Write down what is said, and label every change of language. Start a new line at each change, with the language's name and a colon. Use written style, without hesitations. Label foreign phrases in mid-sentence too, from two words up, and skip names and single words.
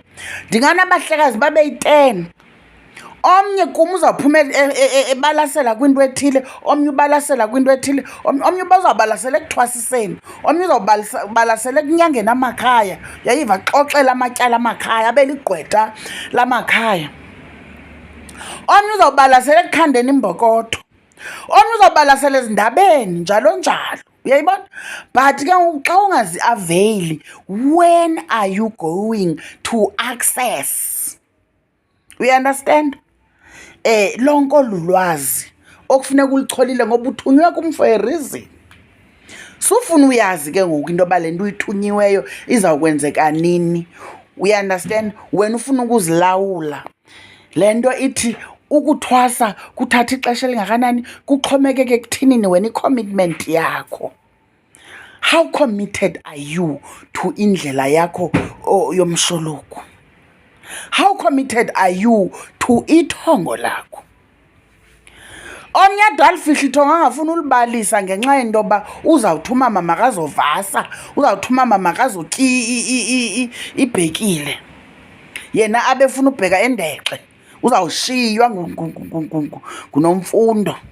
Xhosa: Ndinganabahlekazi babe yi-10, omnye kum uzawuphuma ebalasela kwinto ethile, omnye ubalasela kwinto ethile, omnye uzawubalasela ekuthwasiseni, omnye uzawubalasela ekunyangeni amakhaya. Yayiva, xoxela amatyala amakhaya, abe ligqwetha lamakhaya. Omnye uzawubalasela ekukhandeni imbokotho, omnye uzawubalasela ezindabeni, njalo njalo. Uyayibona? But ke xa ungazi-aveyili,
English: when are you going to access? You understand?
Xhosa: Lonke olu lwazi okufuneka ulicholile ngoba uthunywe kum
English: for a reason.
Xhosa: Sufuna uyazi ke ngoku into yoba le nto uyithunyiweyo izawukwenzeka nini.
English: We understand?
Xhosa: Wena ufuna ukuzilawula. Le nto ithi ukuthwasa kuthatha ixesha elingakanani kuxhomekeke ekuthinini wena i-commitment yakho.
English: How committed are you to
Xhosa: indlela yakho yomshologu?
English: How committed are you to
Xhosa: ithongo lakho? Omnye ade alifihla ithongo angafuni ulibalisa ngenxa yento yoba uzawuthi umama makazovasa, uzawuthi umama makazotyi ibhekile, yena abefuna ubheka endexe, uzawushiywa ngunomfundo.